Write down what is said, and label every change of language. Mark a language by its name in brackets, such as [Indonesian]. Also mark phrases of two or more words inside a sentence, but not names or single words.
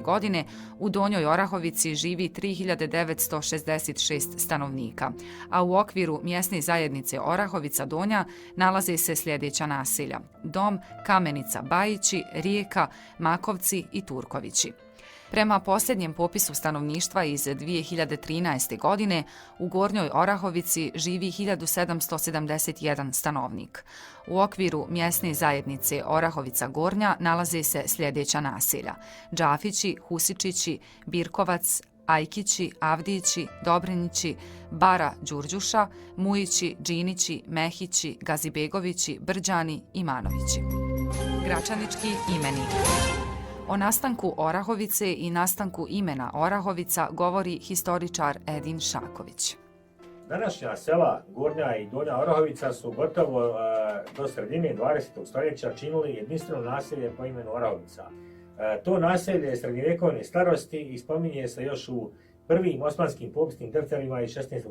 [Bosnian] godine u Donjoj Orahovici živi 3966 stanovnika, a u okviru mjesne zajednice Orahovica Donja nalaze se sljedeća naselja: Dom, Kamenica Bajići, Rijeka, Makovci i Turkovići. Prema posljednjem popisu stanovništva iz 2013. godine u Gornjoj Orahovici živi 1771 stanovnik. U okviru mjesne zajednice Orahovica Gornja nalaze se sljedeća naselja: Đafići, Husičići, Birkovac, Ajkići, Avdići, Dobrinići, Bara Đurđuša, Mujići, Džinići, Mehići, Gazibegovići, Brđani i Manovići. Gračanički imeni. O nastanku Orahovice i nastanku imena Orahovica govori historičar Edin Šaković. Današnja sela Gornja i Donja Orahovica su gotovo do sredine 20. stoljeća činili jedinstveno naselje po imenu Orahovica. To naselje je srednjovjekovne starosti i spominje se još u prvim osmanskim popisnim defterima iz 16.